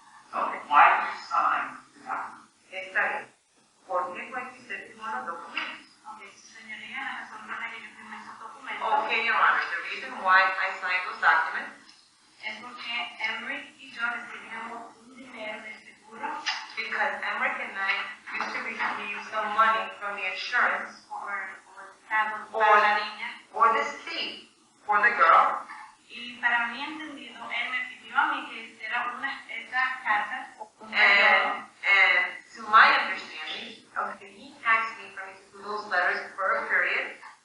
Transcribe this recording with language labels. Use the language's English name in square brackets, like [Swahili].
[English] So why did you sign the document? [Spanish] Está bien. ¿Por qué fue que se firmó los documentos? Señoría, la razón por la que yo firmé esos documentos [English] Okay, Your Honor, the reason why I signed those documents [Spanish] es porque Emmerich y yo recibíamos un dinero de seguro [English] because Emmerich and I used to receive some money from the insurance [Spanish] por Estado para la niña. [English] or the state for the girl, [Spanish] Y para mí entendido, él me pidió a mí que hiciera esa carta, [English] and to my understanding, okay, he taxed me for me to do those letters for a period